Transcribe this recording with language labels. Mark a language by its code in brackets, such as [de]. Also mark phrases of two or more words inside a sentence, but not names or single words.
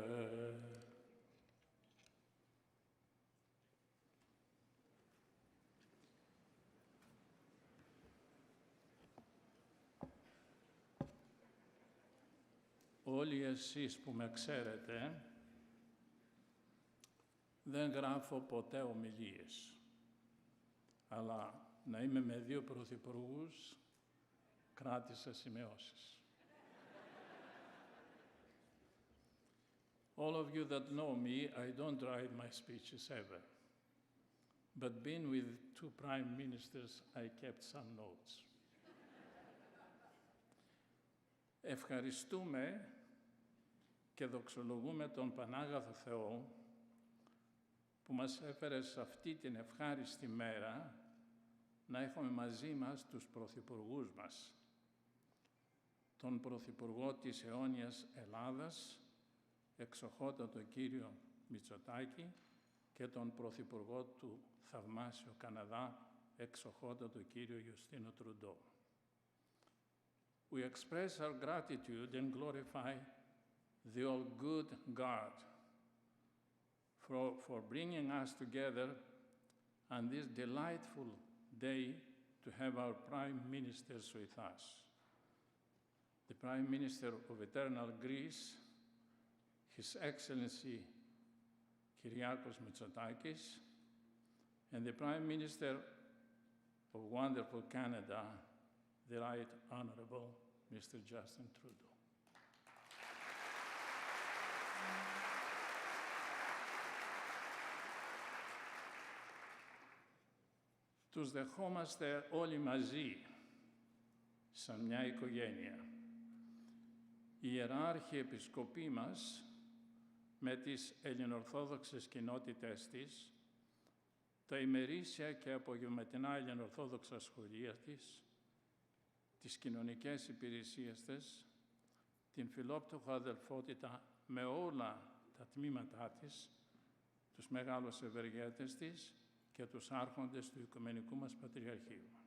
[el] Όλοι εσείς που με ξέρετε, δεν γράφω ποτέ ομιλίες, αλλά να είμαι με δύο πρωθυπουργούς, κράτησα σημειώσεις. [en] All of you that know me, I don't write my speeches ever. But being with two prime ministers, I kept some notes. [el] Ευχαριστούμε και δοξολογούμε τον Πανάγαθο Θεό που μας έφερε σε αυτή την ευχάριστη μέρα να έχουμε μαζί μας τους πρωθυπουργούς μας. Τον Πρωθυπουργό της αιώνιας Ελλάδας, εξοχότατο κύριο Μητσοτάκη, και τον Πρωθυπουργό του θαυμάσιου Καναδά, εξοχότατο κύριο Ιουστίνο Τρουντό. [en] We express our gratitude and glorify the all-good God for bringing us together on this delightful day to have our prime ministers with us. The Prime Minister of Eternal Greece, His Excellency Kyriakos Mitsotakis, and the Prime Minister of wonderful Canada, the Right Honorable Mr. Justin Trudeau. [el] Τους δεχόμαστε όλοι μαζί, σαν μια οικογένεια. Οι ιεράρχοι επισκοποί μας, με τις ελληνοορθόδοξες κοινότητες της, τα ημερήσια και απογευματινά ελληνοορθόδοξα σχολεία της, τις κοινωνικές υπηρεσίες της, την φιλόπτωχο αδελφότητα με όλα τα τμήματά της, τους μεγάλους ευεργέτες της και τους άρχοντες του Οικουμενικού μας Πατριαρχείου.